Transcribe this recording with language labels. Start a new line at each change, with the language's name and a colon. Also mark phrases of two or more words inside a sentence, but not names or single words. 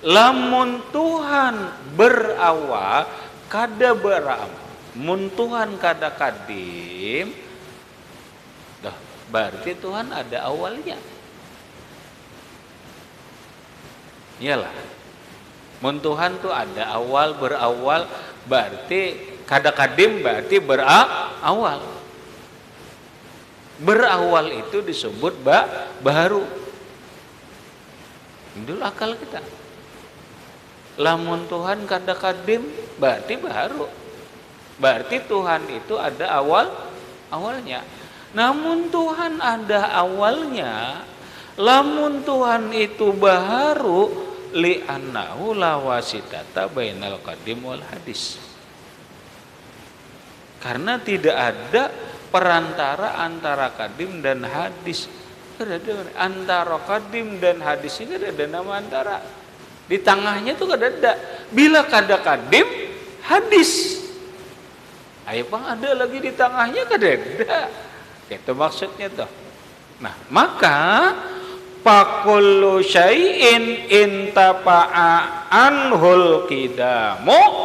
Banjar: Lamun Tuhan berawal kada beram, mun Tuhan kada kadim, dah berarti Tuhan ada awalnya. Iyalah, mun Tuhan tuh ada awal, berawal, berarti kada kadim berarti berawal.
Indonesian: Berawal itu disebut baru. Dulu akal kita.
Banjar: Lamun Tuhan kada kadim berarti baru.
Indonesian: Berarti Tuhan itu ada awalnya.
Banjar: Namun Tuhan ada awalnya, lamun Tuhan itu baru,
Arabic: li'annahu la wasitata bainal qadim wal hadis.
Indonesian: Karena tidak ada perantara antara kadim dan hadis. Antara kadim dan hadis ini ada nama antara.
Banjar: Di tengahnya tuh kada ada. Bila kada kadim, hadis. Ayo bang, ada lagi di tengahnya kada ada. Itu maksudnya tuh.
Indonesian: Nah, maka
Arabic: fakullu syai'in intapa'a anhul kidamu.